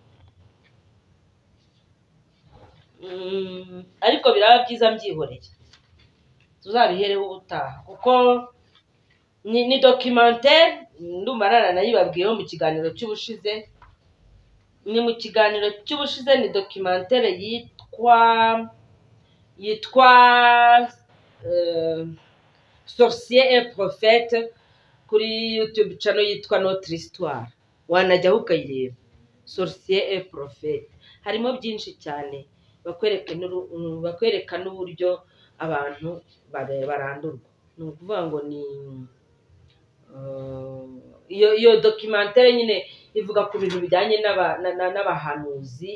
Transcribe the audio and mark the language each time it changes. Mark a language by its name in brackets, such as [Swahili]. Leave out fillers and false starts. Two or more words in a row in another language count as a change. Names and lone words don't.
[Kinyarwanda] Ariko biraba byiza mbyihoreye, tuzabihereho ubutaha, kuko ni documentaire ndumva naranayibabwiyeho mu kiganiro cy'ubushize. Ni documentaire yitwa Sorcier et Prophète kuri YouTube channel yitwa Notre Histoire, wanajyaho ukayireba. Sorcier et Prophète harimo byinshi cyane, bakwereka n'uburyo abantu barandurwa. Ni ukuvuga ngo ni iyo documentaire nyine ivuga ku bintu bijyanye n'abahanuzi.